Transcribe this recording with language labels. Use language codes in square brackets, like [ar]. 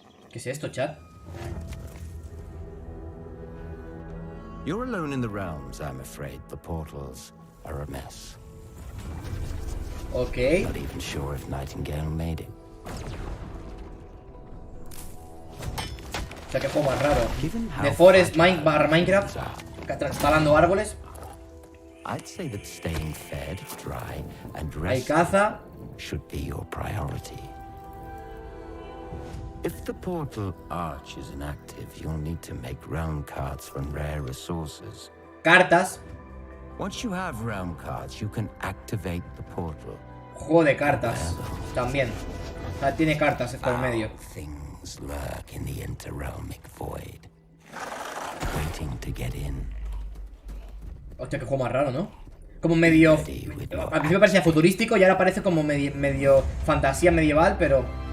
[es] ¿Qué es esto, chat? [en] You're alone in the realms, I'm afraid. The portals are a mess. Okay. Not even sure if Nightingale made it. [es] O sea, qué juego más raro. The Forest barra Minecraft. Talando árboles. [en] I'd say that staying fed, dry, and [es] Hay caza. [en] should be your priority. If the portal arch is inactive, you'll need to make realm cards from rare resources. [es] Cartas. [en] Once you have realm cards, you can activate the portal. [es] Juego de cartas. También. O sea, tiene cartas por medio. [en] Things lurk in the interrealmic void, waiting to get in. [es] Hostia, qué juego más raro, ¿no? Como medio... Al principio parecía futurístico y ahora parece como medio fantasía medieval, pero...